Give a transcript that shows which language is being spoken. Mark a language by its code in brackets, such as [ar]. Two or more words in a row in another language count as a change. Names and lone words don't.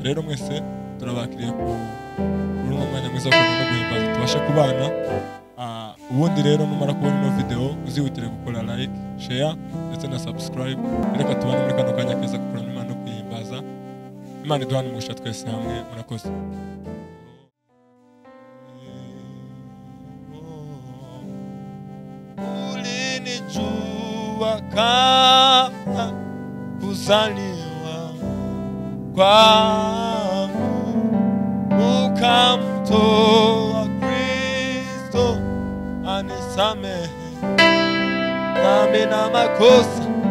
[rw] Rero mwese turabakiriye kuri uno mwanya mwiza wo kuramya no guhimbaza tubashe kubana. Ubundi rero numara kubona ino video uzihutire gukora [en] like, share [rw] ndetse na subscribe. Reka tubane muri kano kanya keza kuramya Imana no kwihimbaza. Imana iduhane umugisha twese hamwe, murakoze. [sw] Ulinijua kabla kuzaliwa kwangu, ukamtoa Kristo anisamehe dhambi na makosa.